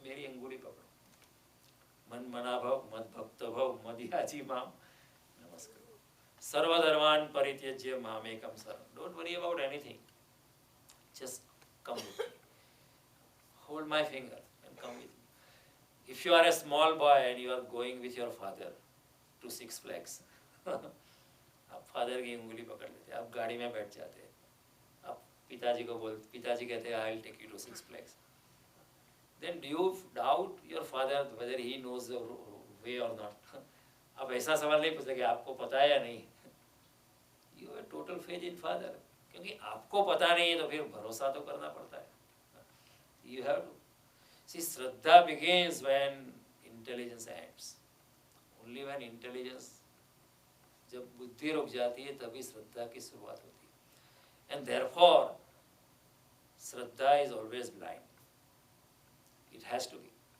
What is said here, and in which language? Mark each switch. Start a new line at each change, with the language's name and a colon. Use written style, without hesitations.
Hindi: अब मेरी अंगुली पकड़ो,
Sanskrit: मन मना भव, मद भक्त भव, मदियाजी माम नमस्कार, सर्वधर्मान परित्यज्य मामेकम शरणं।
English: Don't worry about anything, just come with me, hold my finger and come with me. If you are a small boy and you are going with your father to Six Flags,
Hindi: आप father की उंगली पकड़ लेते, आप गाड़ी में बैठ जाते, आप पिताजी को बोलते, पिताजी कहते हैं
English: I will take you to Six Flags, then do you doubt your father whether he knows the way or not?
Hindi: आप ऐसा सवाल नहीं पूछते कि आपको पता है या नहीं।
English: You have total faith in father,
Hindi: क्योंकि आपको पता नहीं है तो फिर भरोसा तो करना पड़ता है।
English: You have to see, Shraddha begins when intelligence ends. Only when intelligence,
Hindi: जब बुद्धि रुक जाती है तभी श्रद्धा की शुरुआत होती है।
English: And therefore, Shraddha is always blind. It has to be.